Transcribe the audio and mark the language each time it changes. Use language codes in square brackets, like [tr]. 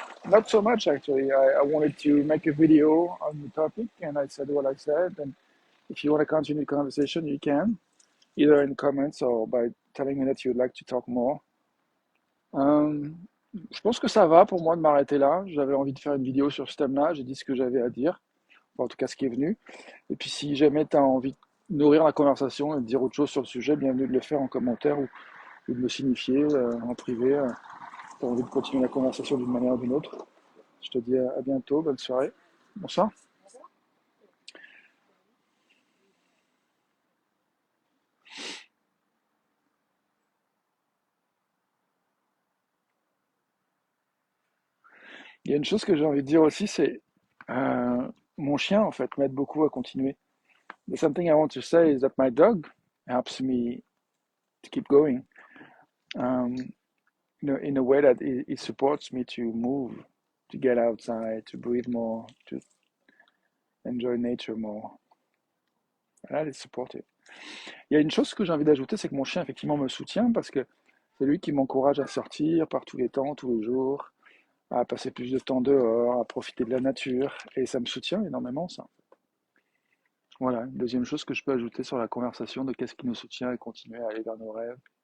[en] Not so much actually. I wanted to make a video on the topic and I said what I said. And if you want to continue the conversation, you can, either in comments or by telling me that you'd like to talk more. [fr] Euh, je pense que ça va pour moi de m'arrêter là. J'avais envie de faire une vidéo sur ce thème-là. J'ai dit ce que j'avais à dire, enfin, en tout cas ce qui est venu. Et puis si jamais tu as envie de nourrir la conversation et de dire autre chose sur le sujet, bienvenue de le faire en commentaire ou de me signifier en privé. Tu as envie de continuer la conversation d'une manière ou d'une autre. Je te dis à bientôt, bonne soirée. Bonsoir. Il y a une chose que j'ai envie de dire aussi, c'est mon chien en fait m'aide beaucoup à continuer. [en] The something I want to say is that my dog helps me to keep going. Um, in a way that it supports me to move, to get outside, to breathe more, to enjoy nature more. That is supportive. [fr] Il y a une chose que j'ai envie d'ajouter, c'est que mon chien effectivement me soutient parce que c'est lui qui m'encourage à sortir par tous les temps, tous les jours, à passer plus de temps dehors, à profiter de la nature, et ça me soutient énormément ça. Voilà, une deuxième chose que je peux ajouter sur la conversation de qu'est-ce qui nous soutient et continuer à aller vers nos rêves.